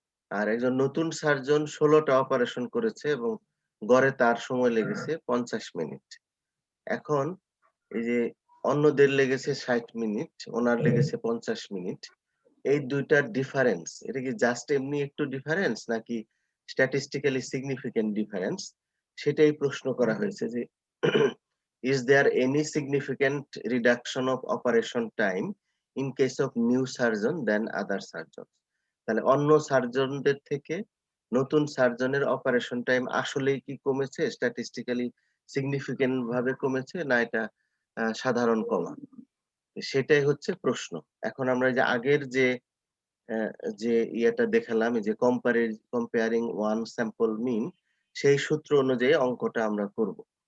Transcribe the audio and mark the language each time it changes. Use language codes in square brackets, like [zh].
[bn] আর একজন নতুন surgeon 16টা operation করেছে এবং গড়ে তার সময় লেগেছে 50 মিনিট। এখন এই যে অন্যদের লেগেছে 60 মিনিট, ওনার লেগেছে 50 মিনিট। এই দুইটার ডিফারেন্স, এটা কি জাস্ট এমনি একটু ডিফারেন্স নাকি স্ট্যাটিস্টিক্যালি সিগনিফিকেন্ট ডিফারেন্স, সেটাই প্রশ্ন করা হয়েছে। [en] যে is there any significant reduction of operation time in case of new surgeon than other surgeons? [bn] তাহলে অন্য সার্জনদের থেকে নতুন সার্জনের অপারেশন টাইম আসলেই কি কমেছে, স্ট্যাটিস্টিক্যালি সিগনিফিকেন্ট ভাবে কমেছে, না এটা সাধারণ কমা, সেটাই হচ্ছে প্রশ্ন। এখন আমরা যে আগের যে যে ইয়েটা দেখালাম এই যে কম্পেয়ারিং ওয়ান স্যাম্পল মিন, সেই সূত্র অনুযায়ী অঙ্কটা আমরা করব।